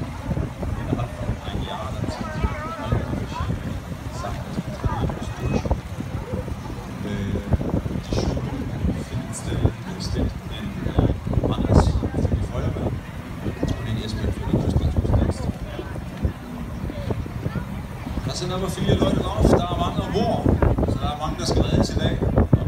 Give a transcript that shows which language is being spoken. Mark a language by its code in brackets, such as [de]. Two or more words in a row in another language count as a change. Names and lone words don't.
[de] Innerhalb von einem Jahr, dann sind sie alle verschiedene Sachen, die man trainieren muss, durch. Die Schulung findet in Mannes für die Feuerwehr und in Esbjerg für den Kystrettungsdienst. Der sind aber viele Leute drauf, [da] der er mange ombord, så der er mange, der skal reddes i dag.